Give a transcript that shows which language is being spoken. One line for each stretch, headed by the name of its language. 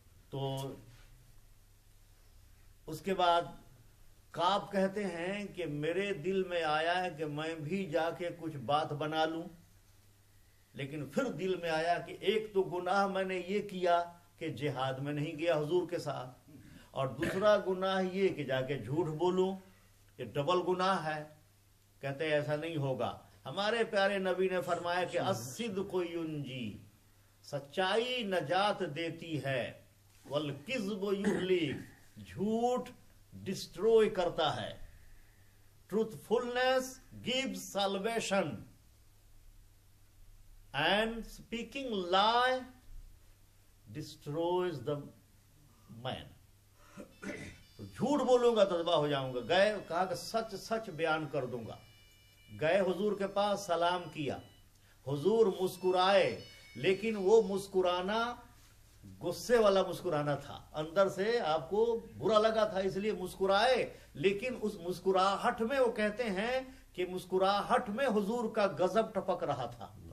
Urdu: تو اس کے بعد کعب کہتے ہیں کہ میرے دل میں آیا ہے کہ میں بھی جا کے کچھ بات بنا لوں، لیکن پھر دل میں آیا کہ ایک تو گناہ میں نے یہ کیا کہ جہاد میں نہیں گیا حضور کے ساتھ، اور دوسرا گناہ یہ کہ جا کے جھوٹ بولوں، یہ ڈبل گناہ ہے. کہتے ایسا نہیں ہوگا. ہمارے پیارے نبی نے فرمایا کہ
Arabic: الصدق ینجی،
Urdu: سچائی نجات دیتی ہے،
Arabic: والکذب یہلک،
Urdu: جھوٹ ڈسٹروئے کرتا ہے.
English: Truthfulness gives salvation and speaking lie destroys the man.
Urdu: تو جھوٹ بولوں گا تو تباہ ہو جاؤں گا. گئے، کہا کہ سچ سچ بیان کر دوں گا. گئے حضور کے پاس، سلام کیا. حضور مسکرائے، لیکن وہ مسکرانا غصے والا مسکرانا تھا. اندر سے آپ کو برا لگا تھا، اس لیے مسکرائے، لیکن اس مسکراہٹ میں وہ کہتے ہیں کہ مسکراہٹ میں حضور کا غضب ٹپک رہا تھا.